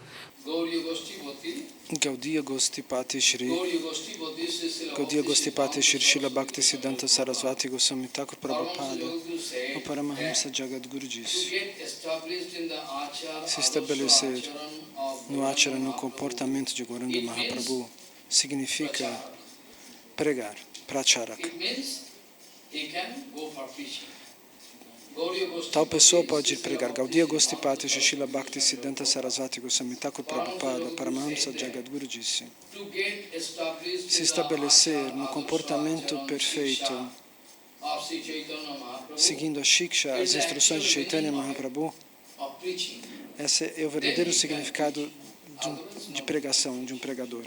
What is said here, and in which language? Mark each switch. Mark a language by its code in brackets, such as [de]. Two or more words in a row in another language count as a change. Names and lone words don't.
[pt] Gaudiya Gostipati Shri Srila Bhaktisiddhanta Sarasvati Goswami Thakur Prabhupada, o Paramahamsa Jagadguru disse: se estabelecer no Acharana, no comportamento de Gauranga Mahaprabhu, significa pregar, pracharaka. Tal pessoa pode ir pregar. Gaudiya Gostipati Srila Bhaktisiddhanta Sarasvati Goswami Thakur Prabhupada, Paramahamsa Jagadguru disse: se estabelecer no comportamento perfeito, seguindo a Shiksha, as instruções de Chaitanya Mahaprabhu, esse é o verdadeiro significado de pregação, de um pregador.